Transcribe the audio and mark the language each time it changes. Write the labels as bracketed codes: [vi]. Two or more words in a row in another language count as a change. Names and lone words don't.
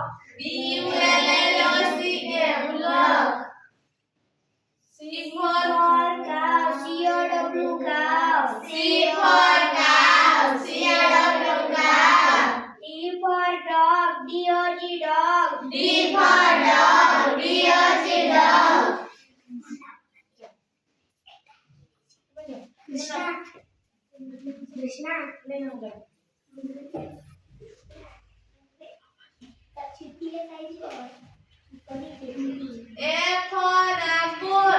[en] B-U-L-L-O-C-K block. C for cow, C-O-W cow. C for cow, C-O-W cow. D for dog, D-O-G dog. D for dog, D-O-G dog. [hi] Krishna, ले लो गए। [en] A for apple.